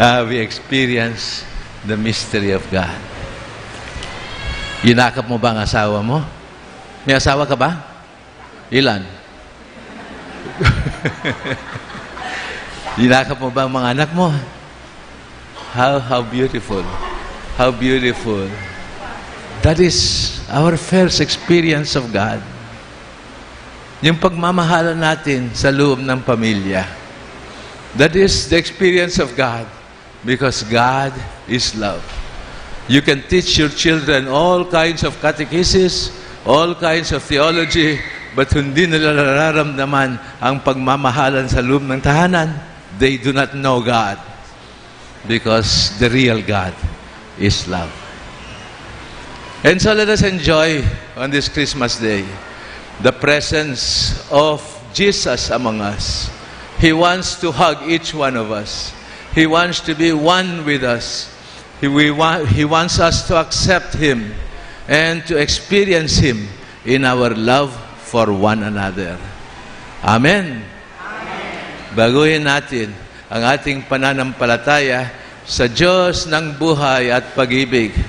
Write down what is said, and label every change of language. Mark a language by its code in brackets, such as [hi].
[en] We experience the mystery of God. [tl] Yinakap mo ba ang asawa mo? May asawa ka ba? Ilan? Yinakap mo ba ang mga anak mo? [en] How beautiful. How beautiful. That is our first experience of God. [tl] Yung pagmamahalan natin sa loob ng pamilya. [en] That is the experience of God. Because God is love. You can teach your children all kinds of catechesis, all kinds of theology, but [tl] hindi nila nararamdaman ang pagmamahalan sa loob ng tahanan. [en] They do not know God. Because the real God is love. And so let us enjoy on this Christmas day the presence of Jesus among us. He wants to hug each one of us. He wants to be one with us. He wants us to accept Him and to experience Him in our love for one another. Amen. Amen. [tl] Baguhin natin ang ating pananampalataya sa Diyos ng buhay at pag-ibig.